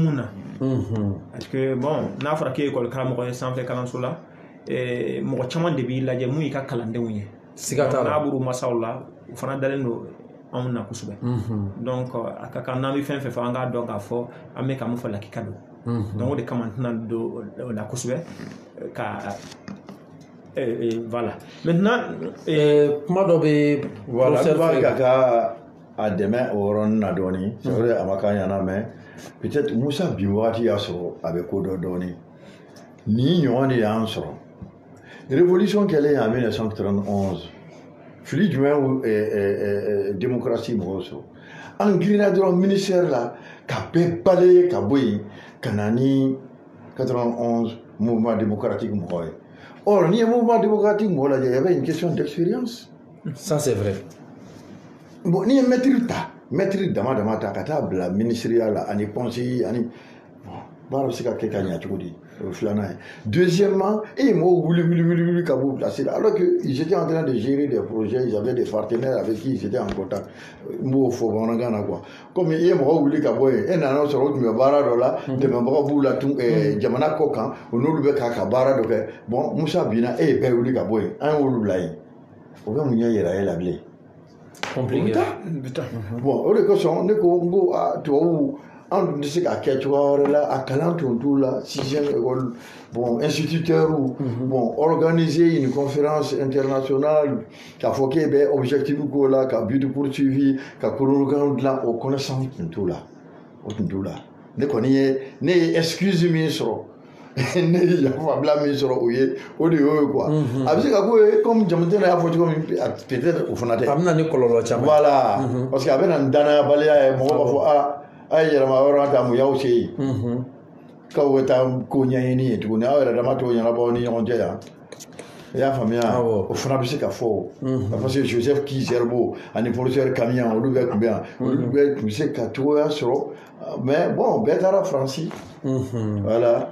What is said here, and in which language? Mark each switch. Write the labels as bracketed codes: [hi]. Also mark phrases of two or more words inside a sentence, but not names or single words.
[bm] mun na parce que bon n'a fɔra k'e ye école karamɔgɔ ye sanfɛ kalanso la mɔgɔ caman de b'i lajɛ mun y'i ka kalandenw ye siga t'a la n'a b'u masaw la u fana dalen don anw na kosɛbɛ donc a ka kan n'an bɛ fɛn fɛn fɔ an k'a dɔn k'a fɔ an bɛ ka mun fɔ lakika don donc o de kama n tɛna don o la kosɛbɛ ka [fr] voilà maintenant [bm] kuma dɔ bɛ voilà n b'a ka a dɛmɛ o yɔrɔnin na dɔɔni [fr] c'est vrai [bm] a ma k'a ɲɛna [fr] mais peut-être [bm] Musa bi wagati y'a sɔrɔ a bɛ ko dɔ dɔɔni nin ɲɔgɔn de y'an sɔrɔ révolution kɛlen en 1931 fili jumɛn démocratie mɔgɔw sɔrɔ an girinna dɔrɔn ministère la ka bɛɛ balaye ka bɔ yen ka na ni 91 [fr] mouvement démocratique [bm] mɔgɔw ye or n'i ye [fr] mouvement démocratique [bm] mɔgɔ lajɛ [fr] il y avait une question d'expérience Ça, c'est vrai. [bm] Bon, ni maître dama ta ka taa bila ministériel la ani conseiller ani bon baara bɛ se ka kɛ ka ɲɛ cogo di o filanan ye. [fr] Deuxièmement et [bm] mɔgɔw wuli ka b'u [fr] placer là alors que ils étaient en train de gérer des projets, ils avaient des partenaires avec qui ils étaient en contact. [bm] N b'o fɔ bamanankan na [fr] quoi. Comme [bm] i ye mɔgɔw wuli ka bɔ yen e nana sɔrɔ o tun bɛ baara dɔ la dɛmɛbagaw b'u la tun jamana kɔ kan o n'olu bɛ k'a ka baara dɔ kɛ bon Musa binna e ye bɛɛ wuli ka bɔ yen an y'olu bila yen o bɛ mun ɲɛ yira e la bilen. [fr] Compliqué. [bm] Bon o de kosɔn ne ko n ko tubabu an tun tɛ se k'a kɛ cogoya wɛrɛ la a kalan tun t'u la 6e [fr] école bon instituteurs bon organiser une conférence internationale [bm] k'a fɔ k'e bɛ objectif k'o la ka [fr] but poursuivi [bm] ka chronogramme dilan o connaissance tun t'u la o tun t'u la ne kɔni ne ye excuse min sɔrɔ ne ye yafabila min sɔrɔ o ye o de y'o ye quoi a bɛ se ka k'o ye comme Jamuntɛnɛ y'a fɔ cogo min peut-être o fana tɛ a bɛ na ni kɔlɔlɔ caman voilà parce que a bɛ na ni danayabaliya ye mɔgɔ b'a fɔ a ye yɛlɛma yɔrɔ ta mun y'aw se yen k'aw bɛ taa ko ɲɛɲini yen tuguni aw yɛrɛ dama t'o ɲɛnabɔ ni ɲɔgɔn cɛ yan i y'a faamuya o fana bɛ se ka fɔ parce que Joseph Kizerbo ani professeur Kamian olu bɛɛ tun bɛ yan olu bɛɛ tun bɛ se ka cogoya sɔrɔ [fr] mais bon [bm] bɛɛ taara Faransi voilà.